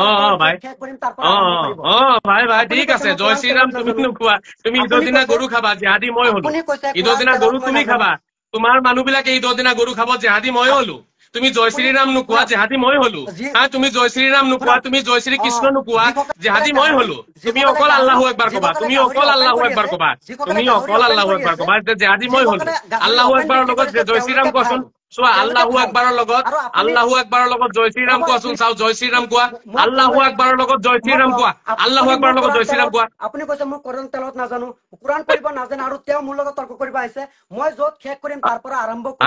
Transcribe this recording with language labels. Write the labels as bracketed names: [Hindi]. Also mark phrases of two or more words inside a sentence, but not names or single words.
[Assamese] ভাই ঠিক আছে জয় শ্ৰীৰাম তুমি নোখোৱা তুমি ঈদৰ দিনা গৰু খাবা জেহাদী মই হলো ঈদৰ দিনা গৰু তুমি খাবা তোমাৰ মানুহ বিলাকে ঈদৰ দিনা গৰু খাব জেহাদী মই হলো তুমি জয় শ্ৰীৰাম নোকোৱা জেহাদী মই হলো তুমি জয় শ্ৰীৰাম নোকোৱা তুমি জয় শ্ৰী কৃষ্ণ নোকোৱা জেহাদী মই হলো তুমি অকল [Arabic] الله أكبر [Assamese] কবা তুমি অকল [Arabic] الله أكبر [Assamese] কবা যে জেহাদী মই হলো আল্লাহু আকবাৰৰ লগত জয় শ্ৰীৰাম কোৱাচোন চোৱা আল্লাহু আকবাৰৰ লগত আল্লাহু আকবাৰৰ লগত জয় শ্ৰীৰাম কোৱাচোন চাও জয় শ্ৰীৰাম কোৱা আল্লাহু আকবাৰৰ লগত জয় শ্ৰীৰাম কোৱা আল্লাহু আকবাৰৰ লগত জয় শ্ৰীৰাম কোৱা আপুনি কৈছে মই কোৰান তেলাওয়াত নাজানো কোৰান পঢ়িব নাজানে আৰু তেওঁ মোৰ লগত তৰ্ক কৰিব আহিছে মই যত শেষ কৰিম তাৰ পৰা আৰম্ভ কৰিম